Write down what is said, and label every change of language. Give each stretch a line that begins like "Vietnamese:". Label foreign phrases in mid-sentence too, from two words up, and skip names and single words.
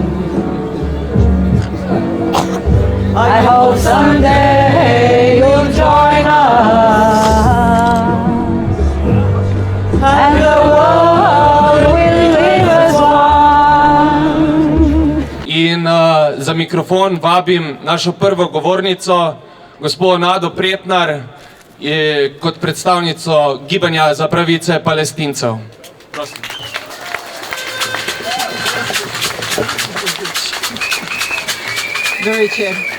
English: I hope someday you'll join us, and the world will live as one.
Slovenian: In za mikrofon vabim našo prvo govornico, gospod Nado Pretnar, kot predstavnico Gibanja za pravice Palestincev. Prosim. Dobro večer.